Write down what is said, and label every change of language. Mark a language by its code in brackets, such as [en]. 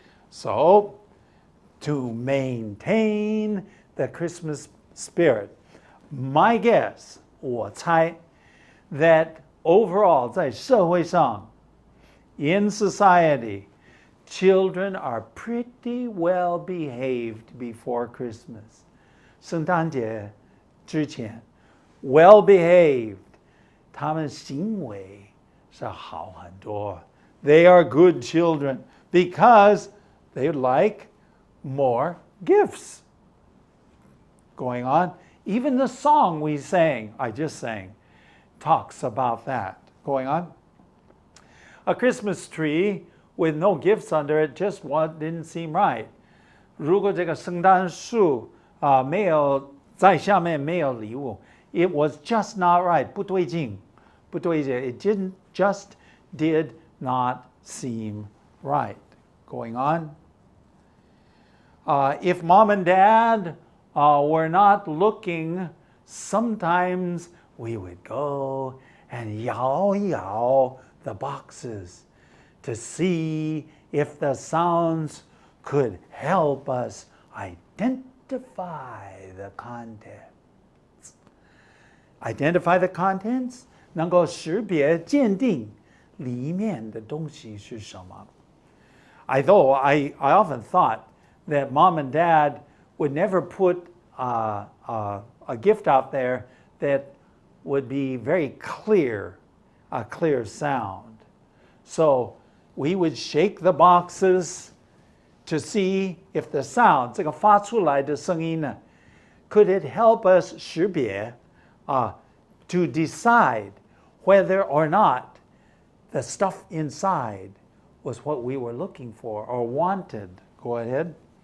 [en] So to maintain the Christmas spirit. My guess, [zh] 我猜, [en] that overall, [zh] 在社会上, [en] in society, children are pretty well behaved before Christmas. [zh] 圣诞节之前, [en] well behaved. [zh] 他们行为是好很多. [en] They are good children because they like more gifts. Going on. Even the song we sang, I just sang, talks about that. Going on. A Christmas tree with no gifts under it just didn't seem right. [zh] 如果这个圣诞树没有在下面没有礼物, [en] it was just not right. [zh] 不对劲. [en] It just did not seem right. Going on. If mom and dad were not looking, sometimes we would go and 摇 the boxes to see if the sounds could help us identify the contents. Identify the contents? [zh] 能够识别鉴定里面的东西是什么. [en] Although I often thought that mom and dad would never put a gift out there that would be very clear, a clear sound. So we would shake the boxes to see if the sound, [zh] 这个发出来的声音呢, [en] could it help us 识别, to decide whether or not the stuff inside was what we were looking for or wanted. Go ahead.